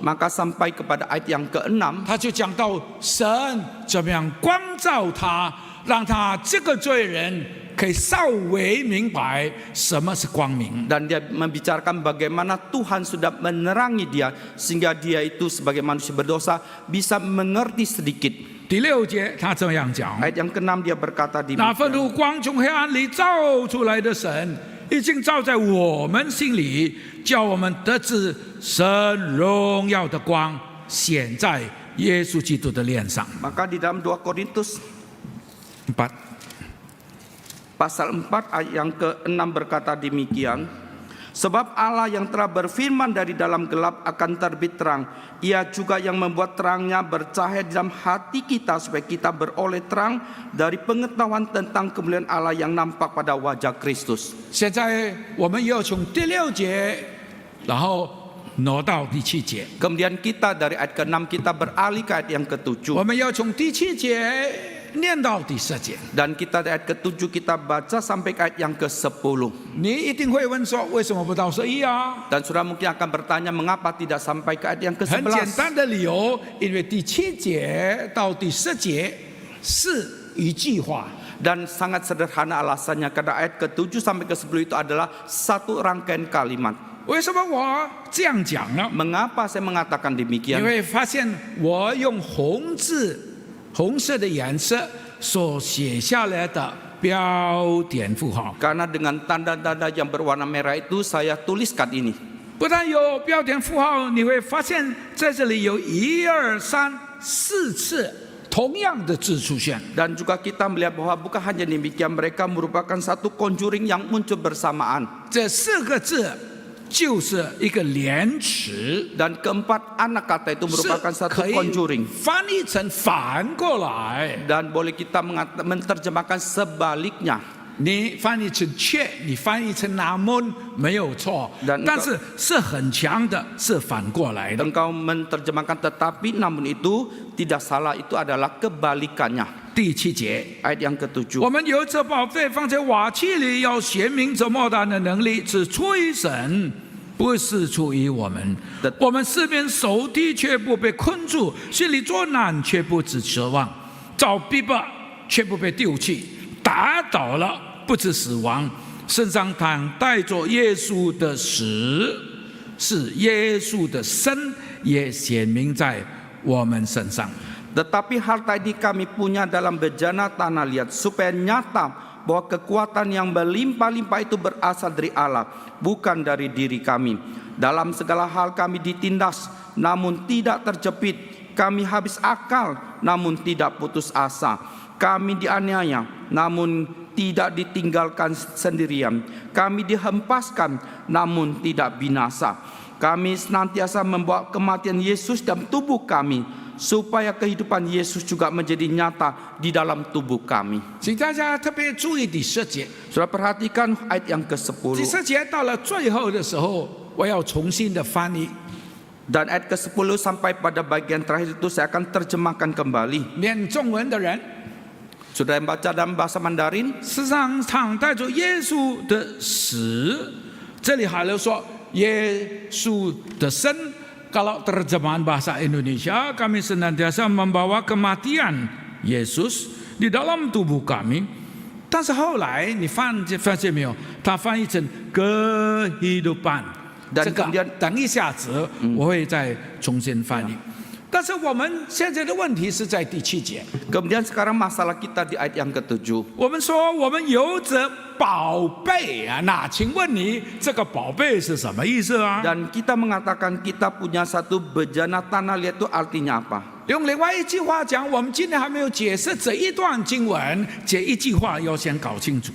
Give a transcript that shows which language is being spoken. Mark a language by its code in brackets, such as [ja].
[id] Maka sampai kepada ayat yang ke-6, [zh] 他就讲到神怎么样光照他，让他这个罪人可以稍微明白什么是光明。 [id] dan dia membicarakan bagaimana Tuhan sudah menerangi dia sehingga dia itu sebagai manusia berdosa bisa mengerti sedikit. [zh] 第6节他这样讲： [id] Ayat yang ke-6 dia berkata [zh] 那份 [id] demikian. [zh] 如光从黑暗里照出来的神，已经照在我们心里，叫我们得知神荣耀的光显在耶稣基督的脸上。 [id] Maka di dalam 2 Korintus 4 pasal 4 ayat yang ke-6 berkata demikian. Sebab Allah yang telah berfirman dari dalam gelap akan terbit terang. Ia juga yang membuat terangnya bercahaya di dalam hati kita supaya kita beroleh terang dari pengetahuan tentang kemuliaan Allah yang nampak pada wajah Kristus. [zh] 现在我们又从第6节，然后挪到第7节。 [id] Kemudian kita dari ayat ke-6 kita beralih ke ayat yang ke-7. [zh] 我们要从第7节念到第10节。 [id] Dan kita dari ayat ke-7 kita baca sampai ke ayat yang ke-10. [zh] 你一定会问说，为什么不到11啊？ [id] Dan saudara mungkin akan bertanya mengapa tidak sampai ke ayat yang [zh] 很简 [id] ke-11. [zh] 单的理由，因为第7节到第10节是一句话。 [id] Dan sangat sederhana alasannya, karena ayat ke-7 sampai ke-10 itu adalah satu rangkaian kalimat. [zh] 为什么我这样讲呢？ [id] Mengapa saya mengatakan [zh] 你 [id] demikian? [zh] 会发现我用红色的颜色所写下来的标点符号， [id] Karena dengan tanda-tanda yang berwarna merah itu saya tuliskan ini. [zh] 不但有标点符号，你会发现在这里有1、2、3、4次同样的字出现。 [id] Dan juga kita melihat bahwa bukan hanya demikian, mereka merupakan satu conjuring yang muncul bersamaan. [zh] 这4个字就是一个连词， [id] Dan keempat anak kata itu [zh] 是 [id] merupakan satu [zh] 可以 [id] conjuring. [zh] 翻译成反过来。 [id] Dan boleh kita menerjemahkan sebaliknya. [zh] 你翻译成却，你翻译成拿门没有错， [id] Dan [zh] 但是是很强的，是反过来的。 [id] Engkau menerjemahkan tetapi, namun itu tidak salah, itu adalah kebalikannya. [zh] 第7节， [id] Ayat yang ke-7. [zh] 我们有这宝贝放在瓦器里，要显明这莫大的能力是出于神，不是出于我们。我们四边受敌却不被困住，心里作难却不致失望，遭逼迫却不被丢弃，打倒了不致死亡，身上躺带着耶稣的死，是耶稣的生也显明在我们身上。 [id] Tetapi harta ini kami punya dalam bejana tanah liat, supaya nyata bahwa kekuatan yang berlimpah-limpah itu berasal dari Allah, bukan dari diri kami. Dalam segala hal kami ditindas, namun tidak terjepit. Kami habis akal, namun tidak putus asa. Kami dianiaya, namun tidak ditinggalkan sendirian. Kami dihempaskan, namun tidak binasa. Kami senantiasa membawa kematian Yesus dalam tubuh kami, supaya kehidupan Yesus juga menjadi nyata di dalam tubuh kami. [zh] 请大家特别注意第10节。 [id] Saudara perhatikan ayat yang [zh] 第 [id] ke-10. [zh] 10节到了最后的时候，我要重新的翻译。 [id] Dan ayat ke-10 sampai pada bagian terakhir itu saya akan terjemahkan kembali. [zh] 念中文的人， [id] Sudah yang baca dalam bahasa Mandarin? [zh] 世上常带着耶稣的死，这里还有说耶稣的生。 [id] Kalau terjemahan bahasa Indonesia, kami senantiasa membawa kematian Yesus di dalam tubuh kami. [zh] 但是后来你发现没有，它翻译成 kehidupan。 [id] Dan [zh] 这个 [id] kemudian [zh] 等一下子我会再重新翻译。但是我们现在的问题是在第7节。 [id] Kemudian sekarang masalah kita di ayat yang ke-7. [zh] 我们说我们有着宝贝啊，那请问你这个宝贝是什么意思啊？ [id] Dan kita mengatakan kita punya satu bejana tanah liat itu artinya apa? [zh] 用另外一句话讲，我们今天还没有解释这一段经文，这一句话要先搞清楚。